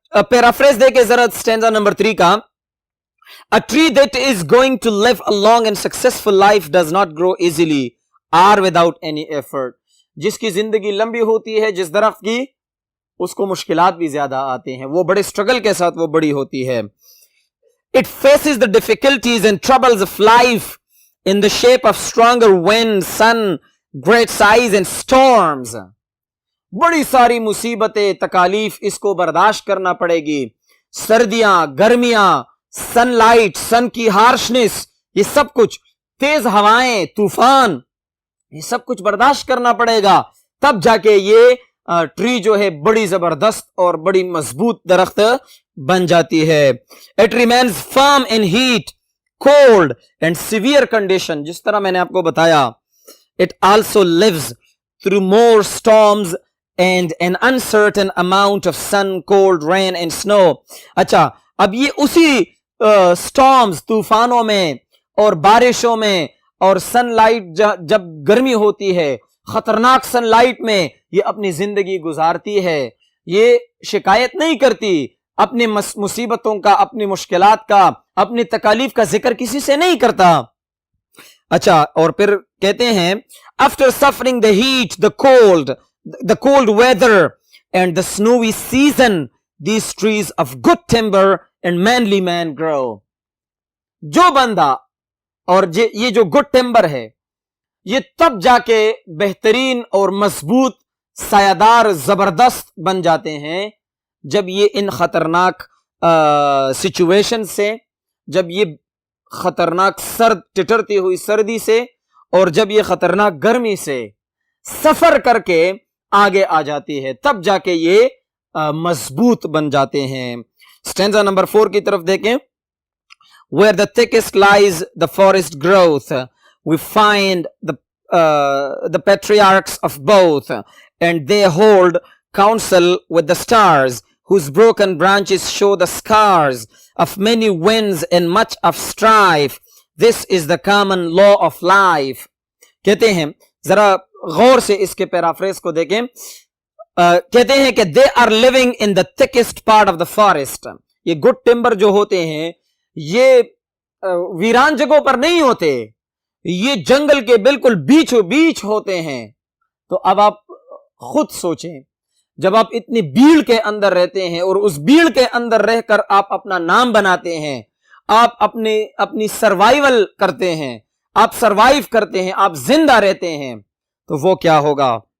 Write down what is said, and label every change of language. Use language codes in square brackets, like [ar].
[ur] Paraphrase دیکھیں ذرا stanza number 3 کا. [en] A tree that is going to live a long and successful life does not grow easily or without any effort. [ur] جس کی زندگی لمبی ہوتی ہے، جس درخت کی، اس کو مشکلات بھی زیادہ آتے ہیں، وہ بڑے سٹرگل کے ساتھ وہ بڑی ہوتی ہے. [en] It faces the difficulties and troubles of life in the shape of stronger wind, sun, great size and storms. [ur] بڑی ساری مصیبتیں، تکالیف اس کو برداشت کرنا پڑے گی. سردیاں، گرمیاں، سن لائٹ، سن کی ہارشنس، یہ سب کچھ، تیز ہوائیں، طوفان، یہ سب کچھ برداشت کرنا پڑے گا. تب جا کے یہ ٹری جو ہے بڑی زبردست اور بڑی مضبوط درخت بن جاتی ہے. [en] It remains firm in heat, cold and severe condition. [ur] جس طرح میں نے آپ کو بتایا. [en] It also lives through more storms and an uncertain amount of sun, cold, rain and snow. [ur] اچھا، اب یہ اسی storms، طوفانوں میں اور بارشوں میں اور سن لائٹ جب گرمی ہوتی ہے، خطرناک سن لائٹ میں یہ اپنی زندگی گزارتی ہے. یہ شکایت نہیں کرتی، اپنی مصیبتوں کا، اپنی مشکلات کا، اپنی تکالیف کا ذکر کسی سے نہیں کرتا. اچھا، اور پھر کہتے ہیں [en] after suffering the heat, the cold weather and the snowy season, these trees of good timber and manly man grow. [ur] جو بندہ اور یہ جو گڈ ٹمبر ہے، یہ تب جا کے بہترین اور مضبوط، سایہدار، زبردست بن جاتے ہیں جب یہ ان خطرناک سچویشن سے، جب یہ خطرناک سرد ٹٹرتی ہوئی سردی سے اور جب یہ خطرناک گرمی سے سفر کر کے آگے آ جاتی ہے، تب جا کے یہ مضبوط بن جاتے ہیں. اسٹینزا نمبر 4 کی طرف دیکھیں. [en] Where the thickest lies the forest growth, we find the patriarchs of both, and they hold counsel with the stars, whose broken branches show the scars of many winds and much of strife. This is the common law of life. [ur] کہتے ہیں، ذرا غور سے اس کے paraphrase کو دیکھیں. کہتے ہیں کہ [en] they are living in the thickest part of the forest. [ur] یہ گڈ ٹمبر جو ہوتے ہیں یہ ویران جگہوں پر نہیں ہوتے، یہ جنگل کے بالکل بیچو بیچ ہوتے ہیں. تو اب آپ خود سوچیں، جب آپ اتنی بھیڑ کے اندر رہتے ہیں اور اس بھیڑ کے اندر رہ کر آپ اپنا نام بناتے ہیں، آپ اپنی سروائیول کرتے ہیں، آپ سروائیو کرتے ہیں، آپ زندہ رہتے ہیں، تو وہ کیا ہوگا.